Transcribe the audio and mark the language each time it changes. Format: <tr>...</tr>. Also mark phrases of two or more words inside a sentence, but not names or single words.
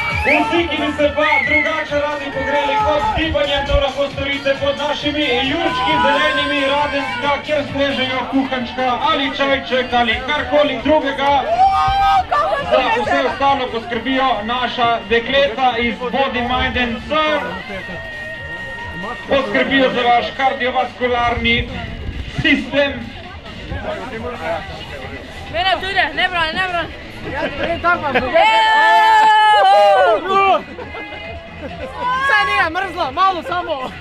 <sl>Vsi, ki bi se pa drugače radi pogreli kot z gibanjem, to lahko storite pod našimi jurčki zelenimi Radenska, kjer strežejo kuhančka ali čajček ali karkoli drugega. Za vse ostalo poskrbijo naša dekleta iz Body, Mind and Soul. Poskrbijo za vaš kardiovaskularni sistem.</sl> <hr>Mene tu ide, ne brani, ne brani.</hr> <sl>Saj</sl> <hr>nije mrzlo,</hr> <sl>malo samo.</sl>